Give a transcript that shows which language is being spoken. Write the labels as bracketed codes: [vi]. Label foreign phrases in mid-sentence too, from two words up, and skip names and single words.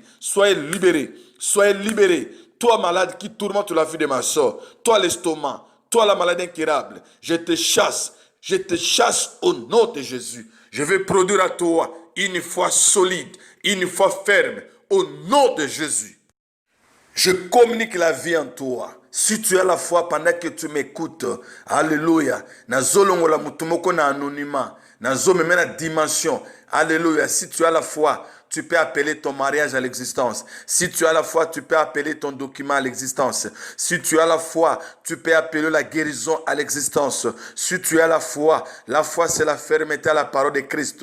[fr] Soyez libérés, soyez libérés. Toi malade qui tourmente la vie de ma soeur, toi l'estomac, toi la maladie incurable, je te chasse au nom de Jésus. Je vais produire à toi une foi solide, une foi ferme, au nom de Jésus. Je communique la vie en toi. Si tu as la foi pendant que tu m'écoutes, alléluia, [ln] nazolongola mutumoko na anonymat, nazomeme na dimension, alléluia. [fr] Si tu as la foi, tu peux appeler ton mariage à l'existence. Si tu as la foi, tu peux appeler ton document à l'existence. Si tu as la foi, tu peux appeler la guérison à l'existence. Si tu as la foi c'est la fermeté à la parole de Christ.